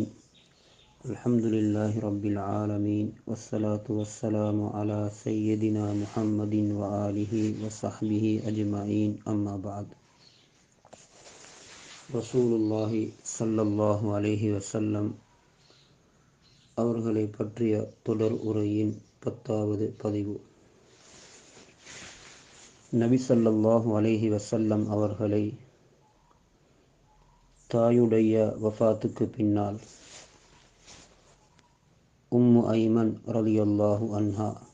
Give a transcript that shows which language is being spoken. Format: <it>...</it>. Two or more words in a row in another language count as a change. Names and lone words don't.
<ar>الحمد لله رب العالمين، والصلاة والسلام على سيدنا محمد وآله وصحبه أجمعين. أما بعد. رسول الله صلى الله عليه وسلم</ar> <ta>அவர்களை பற்றிய தொடர் உரையின் 10வது பதிவு. நபி</ta> <ar>صلى الله عليه وسلم</ar> <ta>அவர்களை தாயுடைய வஃபாத்துக்கு பின்னால் உம்மு ஐமன்</ta> <ar>رضي الله عنها</ar>